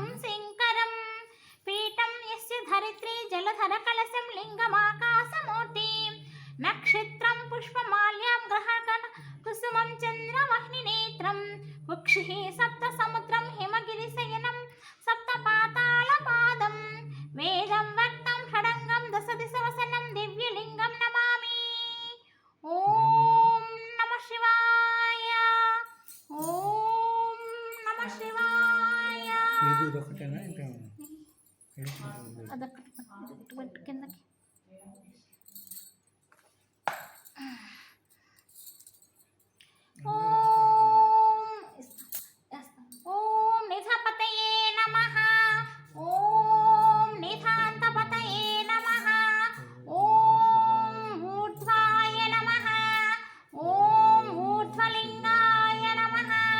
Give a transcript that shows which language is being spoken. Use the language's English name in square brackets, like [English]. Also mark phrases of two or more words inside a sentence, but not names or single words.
[Sanskrit] शङ्करं पीठं यस्य धरित्री जलधरकलशं लिङ्गमाकाशमूर्तिं नक्षत्रं पुष्पमाल्यां ग्रहगण कुसुमं चन्द्रवह्निनेत्रं वक्षिः सप्तसमुद्रं हिमगिरिशयनं सप्तपातालपादं वेदं वक्तं षडङ्गं दशदिशवसनं दिव्यलिङ्गं नमामि ॐ नमः शिवाय ॐ नमः शिवाय [Telugu] ఇదొకటేనా ఇంకా అదొకటి పెట్టు కిందకి [Sanskrit] ओं निधपतये नमः ओं निधान्तपतये नमः ओं ऊर्ध्वाय नमः ओं ऊर्ध्वलिङ्गाय नमः